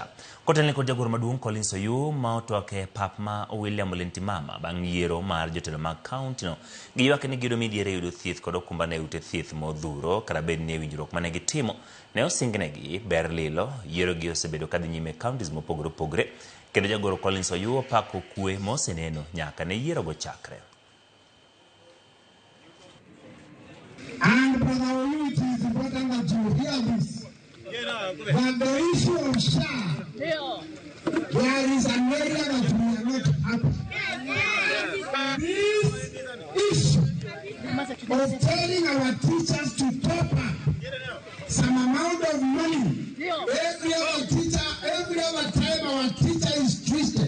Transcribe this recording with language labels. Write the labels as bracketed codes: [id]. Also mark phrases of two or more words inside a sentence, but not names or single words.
[luo] Kotelne kod jagoro maduong' Collins Oyuu ma otwak e pap ma William Ole Ntimama bang' yiero mar jotelo mag kaunti no giywak ni giyudo midhiero e yudo thieth kod okumba ne ute thieth modhuro kata bed ni e winjruok mane gitimo ne osingnegi ber lilo yiero gi osebedo kadhi nyime kauntis mopogore opogore kendo jagoro Collins Oyuu opako kwe moseneno nyaka ne yiero go chakre. [en] And Brother Oyuu, it is important that you hear this. That the issue of SHA, there is an area that we are not happy. This issue of telling our teachers to top up some amount of money every other time our teacher is twisted.